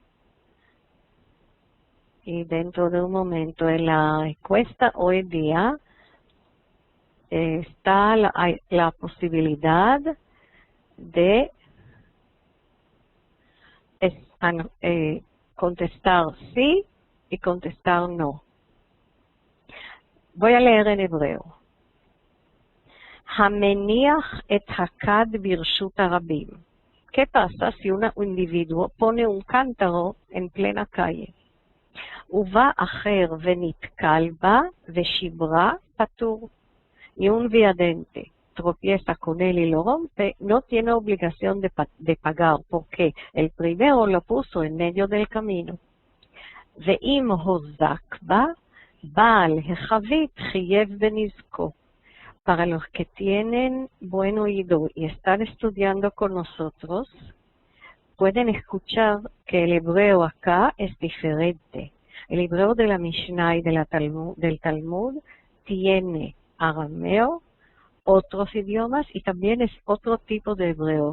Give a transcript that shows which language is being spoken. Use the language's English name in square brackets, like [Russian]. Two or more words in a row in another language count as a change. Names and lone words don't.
[Spanish] Y dentro de un momento en la encuesta hoy día está la posibilidad de contestar sí y contestar no. Voy a leer en hebreo. [Hebrew] המניח את הכד ברשות הרבים. [Spanish] ¿Qué pasa si un individuo pone un cántaro en plena calle? [Hebrew] ובא אחר ונתקל בה ושברה פטור. [Spanish] Y un viandante tropieza con él y lo rompe, no tiene obligación de pagar, porque el primero lo puso en medio del camino. [Hebrew] ואם הוזק בה, בעל החבית חייב בנזקו. [Spanish] Para los que tienen buen oído y están estudiando con nosotros, pueden escuchar que el hebreo acá es diferente. El hebreo de la Mishnah y del Talmud tiene arameo, otros idiomas y también es otro tipo de hebreo.